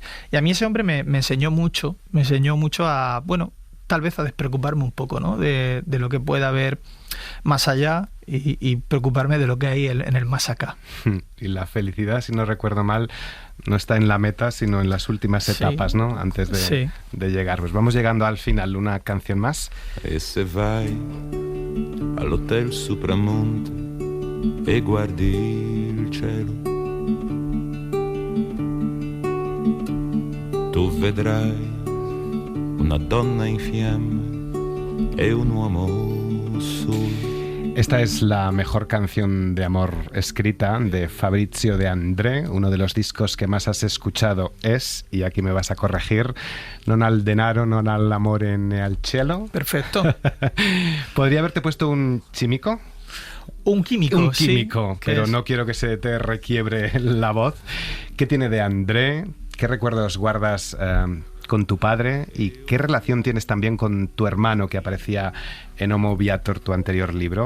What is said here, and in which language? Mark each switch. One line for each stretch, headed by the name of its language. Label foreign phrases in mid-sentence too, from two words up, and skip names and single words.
Spanish: Y a mí ese hombre me enseñó mucho a, bueno, tal vez a despreocuparme un poco, ¿no? de lo que pueda haber más allá y preocuparme de lo que hay en el más acá. Y la felicidad, si no recuerdo mal, no está en la meta, sino en las últimas etapas, ¿no? Antes de llegar. Pues vamos llegando al final. Una canción más.
Italian: E se vai all'hotel Supramonte e guardi il cielo, tu vedrai una donna in fiamme e un uomo solo.
Spanish: Esta es la mejor canción de amor escrita de Fabrizio De André. Uno de los discos que más has escuchado es, y aquí me vas a corregir,
Italian: Non al denaro, non all'amore né al cielo.
Spanish: Perfecto. ¿Podría haberte puesto un chimico? Un químico, sí, pero es? No quiero que se te requiebre la voz. ¿Qué tiene De André? ¿Qué recuerdos guardas con tu padre? ¿Y qué relación tienes también con tu hermano que aparecía en Homo Viator, tu anterior libro?